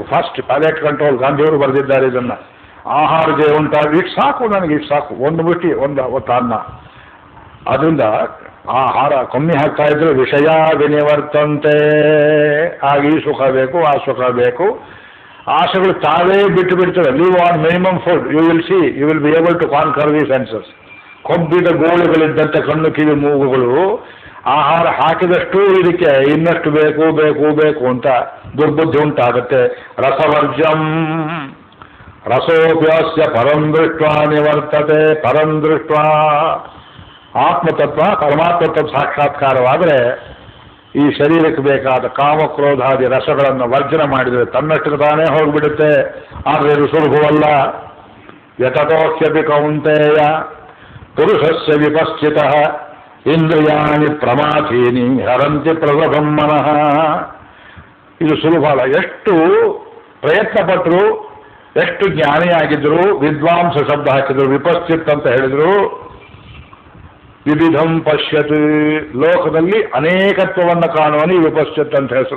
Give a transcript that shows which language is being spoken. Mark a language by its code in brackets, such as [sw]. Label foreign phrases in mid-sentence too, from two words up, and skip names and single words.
[en] First palate control, [kn] ಗಾಂಧಿಯವರು ಬರೆದಿದ್ದಾರೆ ಇದನ್ನು. ಆಹಾರ ಜಯ ಉಂಟಾಗಿ ಇಷ್ಟು ಸಾಕು, ನನಗೆ ಇಷ್ಟು ಸಾಕು, ಒಂದು ಮುಟ್ಟಿ ಒಂದು ಅನ್ನ. ಅದರಿಂದ ಆಹಾರ ಕಮ್ಮಿ ಹಾಕ್ತಾ ಇದ್ರೆ [sa] ವಿಷಯ ವಿನಿವರ್ತಂತೆ. [kn] ಆಗ ಈ ಸುಖ ಬೇಕು, ಆ ಸುಖ ಬೇಕು, ಆಸೆಗಳು ತಾವೇ ಬಿಟ್ಟು ಬಿಡ್ತವೆ. [en] Live on minimum food, You will see, you will be able to conquer the senses. [kn] ಕೊಬ್ಬಿದ ಗೋಳುಗಳಿದ್ದಂತೆ ಕಣ್ಣು ಕಿವಿ ಮೂಗುಗಳು ಆಹಾರ ಹಾಕಿದಷ್ಟು ಇದಕ್ಕೆ ಇನ್ನಷ್ಟು ಬೇಕು ಬೇಕು ಬೇಕು ಅಂತ ದುರ್ಬುದ್ಧಿ ಉಂಟಾಗುತ್ತೆ. [sa] ರಸವರ್ಜಂ ರಸೋಪ್ಯಾಸ್ಯ ಪರಂ ದೃಷ್ಟ್ವಾ ನಿವರ್ತತೆ. ಪರಂ ದೃಷ್ಟ್ವಾ [kn] ಆತ್ಮತತ್ವ, ಪರಮಾತ್ಮ ತತ್ವ ಸಾಕ್ಷಾತ್ಕಾರವಾದರೆ ಈ ಶರೀರಕ್ಕೆ ಬೇಕಾದ ಕಾಮಕ್ರೋಧಾದಿ ರಸಗಳನ್ನು ವರ್ಜನೆ ಮಾಡಿದರೆ ತನ್ನಷ್ಟಕ್ಕೆ ತಾನೇ ಹೋಗಿಬಿಡುತ್ತೆ. ಆದರೆ ಇದು ಸುಲಭವಲ್ಲ. [sa] ಯತತೋಕ್ಷ್ಯಪಿ ಕೌಂತೆಯ ಪುರುಷಸ್ಯ ವಿಪಶ್ಚಿತಃ ಇಂದ್ರಿಯಾಣಿ ಪ್ರಮಾಥೀನಿ ಹರಂತಿ ಪ್ರಲಭಂ ಮನಃ. [kn] ಇದು ಸುಲಭ ಅಲ್ಲ. ಎಷ್ಟು ಪ್ರಯತ್ನ ಪಟ್ಟರು, ಎಷ್ಟು ಜ್ಞಾನಿಯಾಗಿದ್ದರು, ವಿದ್ವಾಂಸ ಶಬ್ದ ಹಾಕಿದ್ರು, ವಿಪಶ್ಚಿತ್ ಅಂತ ಹೇಳಿದ್ರು, [sa] ವಿವಿಧಂ ಪಶ್ಯತ್, [kn] ಲೋಕದಲ್ಲಿ ಅನೇಕತ್ವವನ್ನು ಕಾಣುವನಿ ವಿಪಶ್ಯತ್ ಅಂತ ಹೆಸರು.